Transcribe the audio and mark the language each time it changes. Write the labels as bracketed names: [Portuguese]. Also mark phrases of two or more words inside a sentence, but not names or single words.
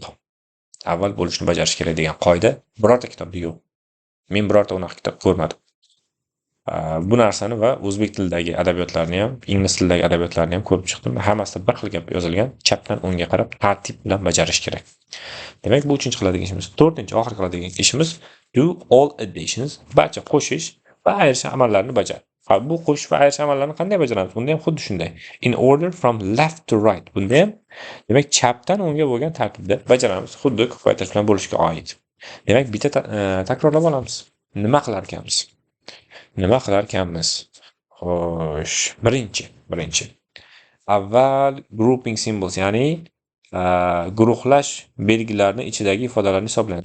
[Uzbek] Avval bo'lishni bajarish kerak degan qoida birorta kitobda yo'q. Men birorta unaqa kitob ko'rmadim. Bu narsani va o'zbek tilidagi adabiyotlarni ham, ingliz tilidagi adabiyotlarni ham ko'rib chiqdim. Hammasida bir xil gap yozilgan. Chapdan o'ngga qarab tartib bilan bajarish kerak. Demak, bu uchinchi qiladigan ishimiz. To'rtinchi, oxirgi qiladigan ishimiz [English] do all additions, [Uzbek] barcha qo'shish va ayirish amallarni bajar. Bu qo'shish va ayirish amallarini qanday bajaramiz? Bunda ham xuddi shunday. [English] In order from left to right. [Uzbek] Bunda ham demak chapdan o'ngga bo'lgan tartibda bajaramiz. Xuddi ko'paytirish bilan bo'lishga oid. Demak, bitta takrorlab olamiz. Nima qilar ekanmiz? Nima qilar ekanmiz? Xo'sh, birinchi. Avval [English] grouping symbols, [Uzbek] ya'ni guruhlash belgilarining ichidagi ifodalarni hisoblaymiz.